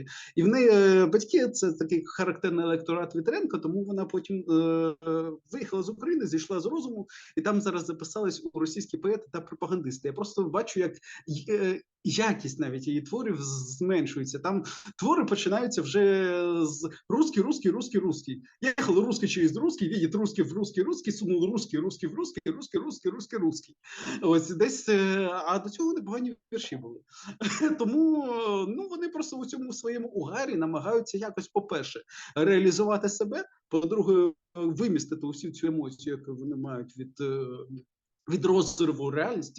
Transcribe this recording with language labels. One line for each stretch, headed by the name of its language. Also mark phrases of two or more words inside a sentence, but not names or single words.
Ukrainian: І в неї батьки це такий характерний електорат Вітренка, тому вона потім виїхала з України, зійшла з розуму, і там зараз записались у російські поети та пропагандисти. Я просто бачу, як якість навіть її творів зменшується. Там твори починаються вже з
Russian: русский, русский, русский, русский. Ехал русский через русский, видит русский в русский, русский, сунул русский, русский в русский, русский, русский, русский, русский.
Ukrainian: Ось десь, а до цього непогані вірші були. Тому ну, вони просто у цьому своєму угарі намагаються якось, по-перше, реалізувати себе, по-друге, вимістити усю цю емоцію, яку вони мають від розриву реальності.